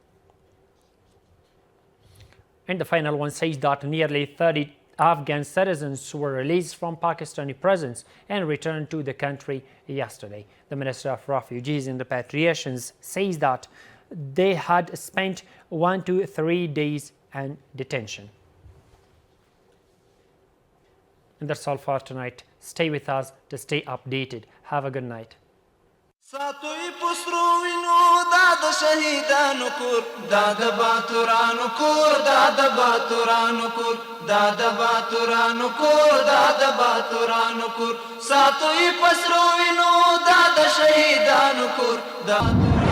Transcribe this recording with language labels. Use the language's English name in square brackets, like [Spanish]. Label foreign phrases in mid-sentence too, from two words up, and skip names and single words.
[English] And the final one says that nearly 30 Afghan citizens were released from Pakistani prisons and returned to the country yesterday. The Minister of Refugees and Repatriations says that they had spent 1 to 3 days in detention. And that's all for tonight. Stay with us to stay updated. Have a good night. [Pashto] ساتوی پسرو وینو دا شهیدانو کور دا باتورانو کور دا باتورانو کور دا باتورانو کور دا باتورانو کور ساتوی پسرو وینو دا شهیدانو کور دا